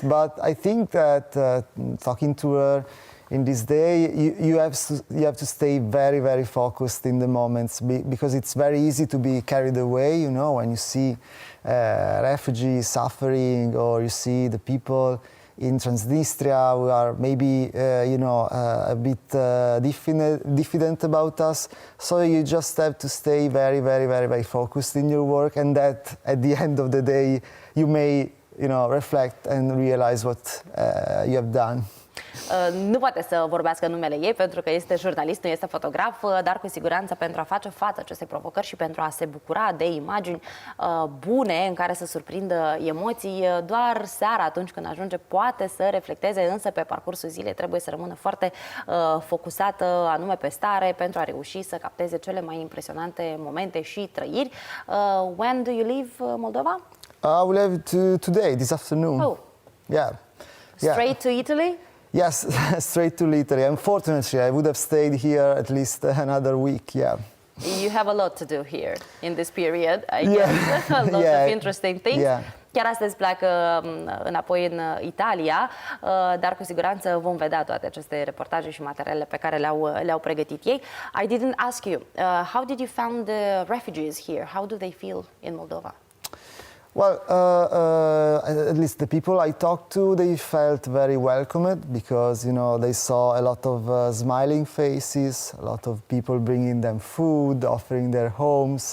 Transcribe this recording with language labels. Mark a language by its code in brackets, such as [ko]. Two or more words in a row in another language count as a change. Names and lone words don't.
[en] But I think that talking to her in this day, you have to stay very, very focused in the moments, because it's very easy to be carried away, when you see refugees suffering, or you see the people in Transnistria who are maybe, a bit diffident about us. So you just have to stay very, very, very, very focused in your work, and that at the end of the day you may, reflect and realize what you have done. [ro] Nu poate să vorbească în numele ei pentru că este jurnalist, nu este fotograf, dar cu siguranță pentru a face față acestei provocări și pentru a se bucura de imagini bune în care să surprindă emoții, doar seara, atunci când ajunge, poate să reflecteze, însă pe parcursul zilei trebuie să rămână foarte focusată anume pe stare pentru a reuși să capteze cele mai impresionante momente și trăiri. [en] When do you leave Moldova? I will leave today, this afternoon. Oh. Yeah. Straight to Italy? Yes, straight to Italy. Unfortunately, I would have stayed here at least another week, yeah. You have a lot to do here in this period, I guess. A lot of interesting things. Yeah. [ro] Chiar astăzi pleacă înapoi în Italia, dar cu siguranță vom vedea toate aceste reportaje și materialele pe care le-au pregătit ei. [en] I didn't ask you, how did you find the refugees here? How do they feel in Moldova? Well, at least the people I talked to, they felt very welcomed because, they saw a lot of smiling faces, a lot of people bringing them food, offering their homes.